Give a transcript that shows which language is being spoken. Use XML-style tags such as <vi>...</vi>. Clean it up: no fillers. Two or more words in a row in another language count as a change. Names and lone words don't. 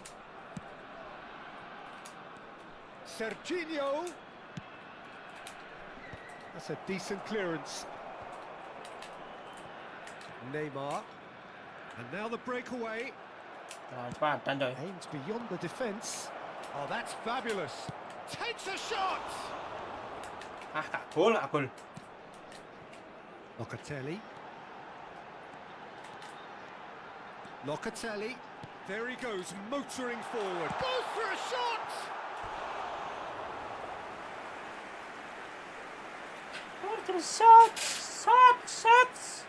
<en>Serginho. That's a decent clearance. Neymar. And now the breakaway.</en> <id>Cepatan coy.</id> <en>Aims beyond the defence. Oh, that's fabulous. Takes a shot!</en> <id>Ah, gak gol, gak gol.</id> <en>Locatelli. Locatelli. There he goes, motoring forward. Goes for a shot! Shots.</en>